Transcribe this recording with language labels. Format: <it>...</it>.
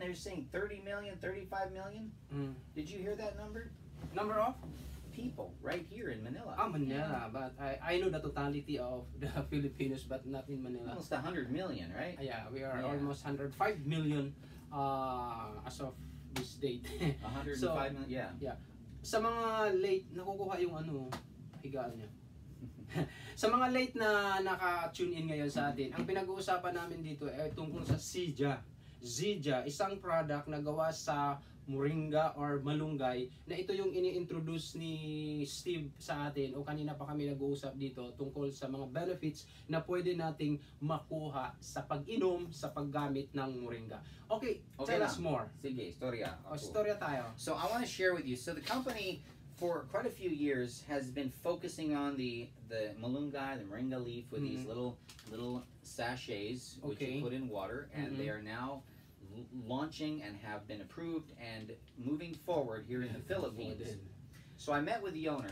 <en>They're saying 30 million, 35 million. Did you hear that number? Number of People right here in Manila. Manila, but I know the totality of the Filipinos, but not in Manila. Almost 100 million, right? Yeah, we are Yeah. almost 105 million as of this date. 105 million, yeah.</en> <tl>Sa mga late, nakukuha yung higaan niya. Sa mga late na naka-tune in ngayon sa atin, ang pinag-uusapan namin dito ay tungkol sa Zija. Zija, isang product na gawa sa moringa or malunggay, na ito yung ini-introduce ni Steve sa atin, o kanina pa kami nag-uusap dito tungkol sa mga benefits na pwede nating makuha sa pag-inom, sa paggamit ng moringa.</tl> <en>Okay, tell us more.</en> <tl>Sige, istorya. O, storya tayo.</tl> <en>So I want to share with you. So the company for quite a few years has been focusing on the malunggay, the moringa leaf with these little sachets which you put in water, and they are now launching and have been approved and moving forward here in the Philippines. So I met with the owner.</en>